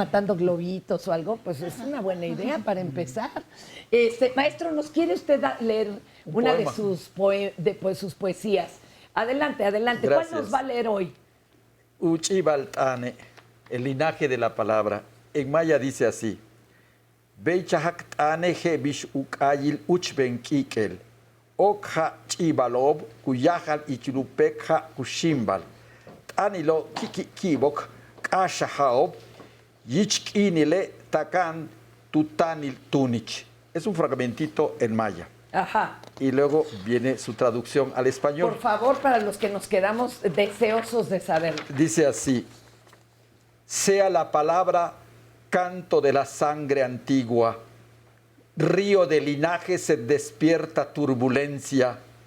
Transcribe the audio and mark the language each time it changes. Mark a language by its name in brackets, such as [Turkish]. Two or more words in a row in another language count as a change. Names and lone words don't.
[Spanish] Matando globitos o algo, pues es una buena idea para empezar. Maestro, ¿nos quiere usted leer una de sus poesías? Adelante. Gracias. ¿Cuál nos va a leer hoy? Uchibaltane, el linaje de la palabra. En maya dice así: [Yucateco] Beichahactane bish ukayil uchbenkikel, okha chibalob, kuyahal ichilupekha kushimbal, tanilo kikibok, kashahaob, yichkinile takan tutanil tunich. [Spanish] Es un fragmentito en maya. Ajá. Y luego viene su traducción al español. Por favor, para los que nos quedamos deseosos de saber. Dice así: sea la palabra canto de la sangre antigua, río de linaje se despierta turbulencia,